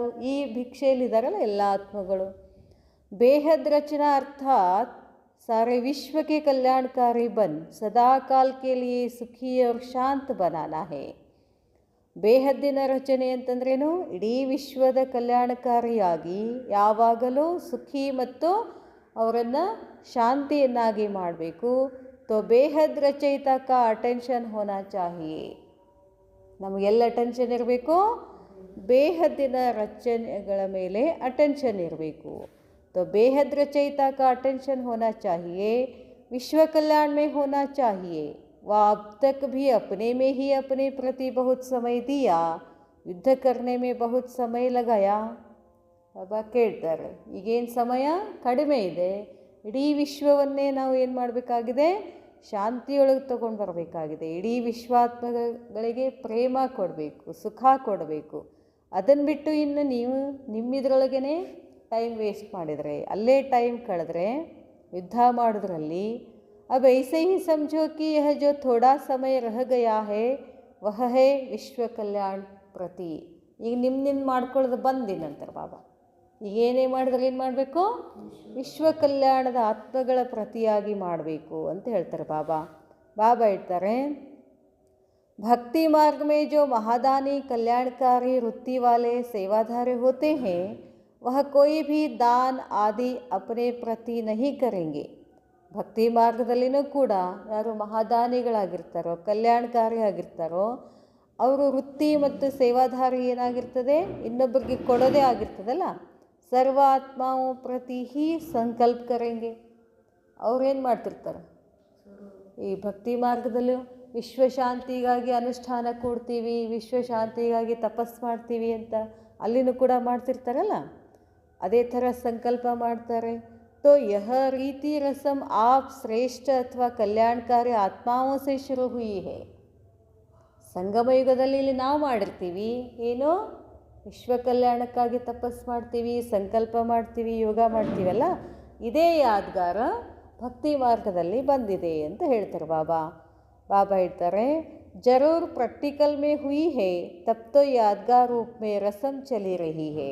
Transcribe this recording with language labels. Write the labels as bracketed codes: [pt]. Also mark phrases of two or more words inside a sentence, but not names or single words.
[kn] ಈ ಭಿಕ್ಷೆಯಲ್ಲಿದ್ದಾರಲ್ಲ ಎಲ್ಲ ಆತ್ಮಗಳು. [hi] बेहद रचना अर्थात सारे विश्व के कल्याणकारी बन सदा काल के लिए सुखी और शांत बनाना है. [kn] ಬೇಹದ್ದಿನ ರಚನೆ ಅಂತಂದ್ರೇನು? ಇಡೀ ವಿಶ್ವದ ಕಲ್ಯಾಣಕಾರಿಯಾಗಿ ಯಾವಾಗಲೂ ಸುಖಿ ಮತ್ತು ಅವರನ್ನು ಶಾಂತಿಯನ್ನಾಗಿ ಮಾಡಬೇಕು. [hi] तो बेहद रचयिता का अटेंशन होना चाहिए. [kn] ನಮಗೆಲ್ಲ ಅಟೆನ್ಷನ್ ಇರಬೇಕು? ಬೇಹದ್ದಿನ ರಚನೆಗಳ ಮೇಲೆ ಅಟೆನ್ಷನ್ ಇರಬೇಕು. [hi] तो बेहद रचयिता का अटेंशन होना चाहिए, विश्व कल्याण में होना चाहिए. वह अब तक भी अपने में ही अपने प्रति बहुत समय दिया, युद्ध करने में बहुत समय लगाया. [kn] ಬಾಬಾ ಕೇಳ್ತಾರೆ, ಈಗೇನು ಸಮಯ ಕಡಿಮೆ ಇದೆ, ಇಡೀ ವಿಶ್ವವನ್ನೇ ನಾವು ಏನು ಮಾಡಬೇಕಾಗಿದೆ? ಶಾಂತಿಯೊಳಗೆ ತಗೊಂಡು ಬರಬೇಕಾಗಿದೆ. ಇಡೀ ವಿಶ್ವಾತ್ಮಗಳಿಗೆ ಪ್ರೇಮ ಕೊಡಬೇಕು, ಸುಖ ಕೊಡಬೇಕು. ಅದನ್ನು ಬಿಟ್ಟು ಇನ್ನು ನೀವು ನಿಮ್ಮಿದ್ರೊಳಗೇ [en] time waste [kn] ಮಾಡಿದರೆ, ಅಲ್ಲೇ ಟೈಮ್ ಕಳೆದ್ರೆ, ಯುದ್ಧ ಮಾಡೋದ್ರಲ್ಲಿ, [hi] अब ऐसे ही समझो कि यह जो थोड़ा समय रह गया है वह है विश्व कल्याण प्रति. [kn] ಈಗ ನಿಮ್ಮ ಮಾಡ್ಕೊಳ್ಳೋದು ಬಂದಿನಂತರ ಬಾಬಾ ಈಗ ಏನೇ ಮಾಡಿದ್ರೆ ಏನು ಮಾಡಬೇಕು? ವಿಶ್ವ ಕಲ್ಯಾಣದ ಆತ್ಮಗಳ ಪ್ರತಿಯಾಗಿ ಮಾಡಬೇಕು ಅಂತ ಹೇಳ್ತಾರೆ ಬಾಬಾ. ಬಾಬಾ ಹೇಳ್ತಾರೆ, [hi] भक्ति मार्ग में जो महादानी कल्याणकारी वृत्ति वाले सेवाधारी होते हैं वह कोई भी दान आदि अपने प्रति नहीं करेंगे. [kn] ಭಕ್ತಿ ಮಾರ್ಗದಲ್ಲಿನೂ ಕೂಡ ಯಾರು ಮಹಾದಾನಿಗಳಾಗಿರ್ತಾರೋ, ಕಲ್ಯಾಣಕಾರಿ ಆಗಿರ್ತಾರೋ, ಅವರು ವೃತ್ತಿ ಮತ್ತು ಸೇವಾಧಾರಿ ಏನಾಗಿರ್ತದೆ? ಇನ್ನೊಬ್ಬರಿಗೆ ಕೊಡೋದೇ ಆಗಿರ್ತದಲ್ಲ. [hi] सर्व आत्माओं प्रति ही संकल्प करेंगे. [kn] ಅವ್ರೇನು ಮಾಡ್ತಿರ್ತಾರೆ? ಈ ಭಕ್ತಿ ಮಾರ್ಗದಲ್ಲಿ ವಿಶ್ವಶಾಂತಿಗಾಗಿ ಅನುಷ್ಠಾನ ಕೂಡ್ತೀವಿ, ವಿಶ್ವಶಾಂತಿಗಾಗಿ ತಪಸ್ಸು ಮಾಡ್ತೀವಿ ಅಂತ ಅಲ್ಲಿನೂ ಕೂಡ ಮಾಡ್ತಿರ್ತಾರಲ್ಲ, ಅದೇ ಥರ ಸಂಕಲ್ಪ ಮಾಡ್ತಾರೆ. [hi] तो यह रीति रस्म आप श्रेष्ठ अथवा कल्याणकारी आत्माओं से शुरू हुई है. [kn] ಸಂಗಮ ಯುಗದಲ್ಲಿ ಇಲ್ಲಿ ನಾವು ಮಾಡಿರ್ತೀವಿ ಏನು, ವಿಶ್ವ ಕಲ್ಯಾಣಕ್ಕಾಗಿ ತಪಸ್ಸು ಮಾಡ್ತೀವಿ, ಸಂಕಲ್ಪ ಮಾಡ್ತೀವಿ, ಯೋಗ ಮಾಡ್ತೀವಲ್ಲ, ಇದೇ ಯಾದ್ಗಾರ ಭಕ್ತಿ ಮಾರ್ಗದಲ್ಲಿ ಬಂದಿದೆ ಅಂತ ಹೇಳ್ತಾರೆ ಬಾಬಾ. ಬಾಬಾ ಹೇಳ್ತಾರೆ, [hi] जरूर प्रैक्टिकल में हुई है तब तो यादगार रूप में रसम चली रही है.